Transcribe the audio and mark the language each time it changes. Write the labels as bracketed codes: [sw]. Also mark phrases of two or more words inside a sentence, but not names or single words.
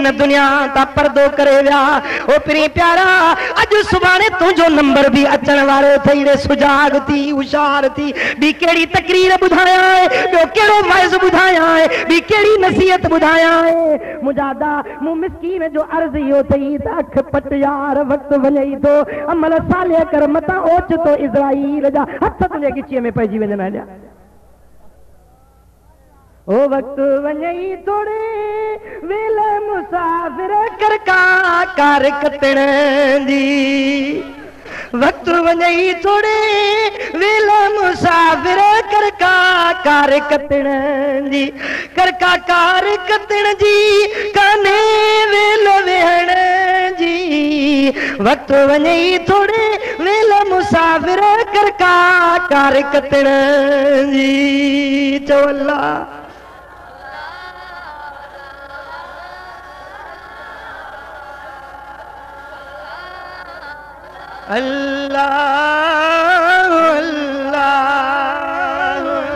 [sd] दुनिया ता पर्दो करे विया ओ पिरी प्यारा अॼु सुभाणे तुंहिंजो नंबर भी अचण वारो अथई रे सुजाग थी होशियार थी ॿी कहिड़ी तकरीर ॿुधायां ॿियो कहिड़ो वाइज़ ॿुधायां ॿी कहिड़ी नसीहत ॿुधायां मुजादा मूं मिस्कीन जो अर्ज़ इहो अथई त अख पट यार वक़्तु वञई थो अमल साले कर मतां ओचितो इज़राइल जा हथ तुंहिंजे गिचीअ में पइजी वञनि हलिया ओ वक़्तु वञई थोड़े वेल मुसाफ़िर कर कार कतण जी वक़्तु वञई थोड़े वेल मुसाफ़िर कर कार कतण जी कर कार कतण जी काने वेल वेहण जी वक़्तु वञई थोड़े वेल मुसाफ़िर कर कार कतण जी चओ अल्लाह अल्लाह अल्लाह